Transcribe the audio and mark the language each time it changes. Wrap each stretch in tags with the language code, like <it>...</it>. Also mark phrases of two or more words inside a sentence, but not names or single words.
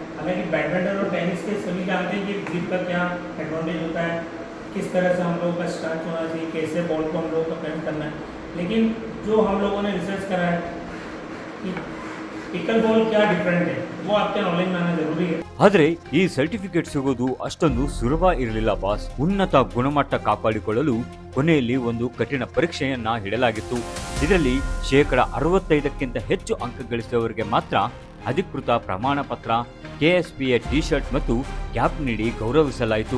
<hi>हालांकि बैडमिंटन और टेनिस के सभी जानते हैं कि ग्रिप का क्या एडवांटेज होता है, किस तरह से हम लोगों का स्टार्ट होना चाहिए, कैसे बॉल को हम लोगों को पेंट करना है. लेकिन जो हम लोगों ने रिसर्च करा है कि पिकल बॉल क्या डिफरेंट है, वो आपके नॉलेज में आना जरूरी है.</hi> <kn>ಆದರೆ ಈ ಸರ್ಟಿಫಿಕೇಟ್ ಸಿಗೋದು ಅಷ್ಟೊಂದು ಸುಲಭ ಇರಲಿಲ್ಲ ಬಾಸ್. ಉನ್ನತ ಗುಣಮಟ್ಟ ಕಾಪಾಡಿಕೊಳ್ಳಲು ಕೊನೆಯಲ್ಲಿ ಒಂದು ಕಠಿಣ ಪರೀಕ್ಷೆಯನ್ನ ಇಡಲಾಗಿತ್ತು. ಇದರಲ್ಲಿ 65%ಕ್ಕಿಂತ ಹೆಚ್ಚು ಅಂಕ ಗಳಿಸಿದವರಿಗೆ ಮಾತ್ರ ಅಧಿಕೃತ ಪ್ರಮಾಣ ಪತ್ರ, KSPA ಟಿ ಶರ್ಟ್ ಮತ್ತು ಕ್ಯಾಪ್ ನೀಡಿ ಗೌರವಿಸಲಾಯಿತು.</kn>